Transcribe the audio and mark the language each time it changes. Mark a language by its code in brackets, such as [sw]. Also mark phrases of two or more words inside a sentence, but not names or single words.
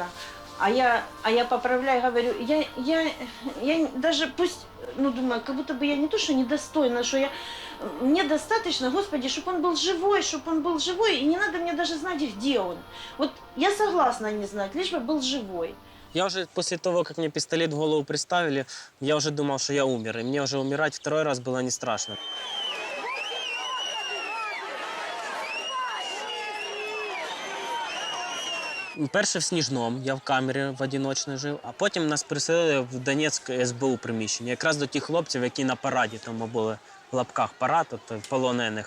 [ru] А я поправляю, говорю, я даже пусть, ну, думаю, как будто бы я не то, что недостойна, что мне достаточно, Господи, чтобы он был живой, и не надо мне даже знать, где он. Вот я согласна не знать, лишь бы был живой. Я уже после того, как мне пистолет в голову приставили, я уже думал, что я умер, и мне уже умирать 2-й раз было не страшно. [uk] Перше в Сніжному, я в камері в одиночній жив, а потім нас переселили в Донецьк СБУ приміщення. Якраз до тих хлопців, які на параді, там були в лапках парад, тобто полонених.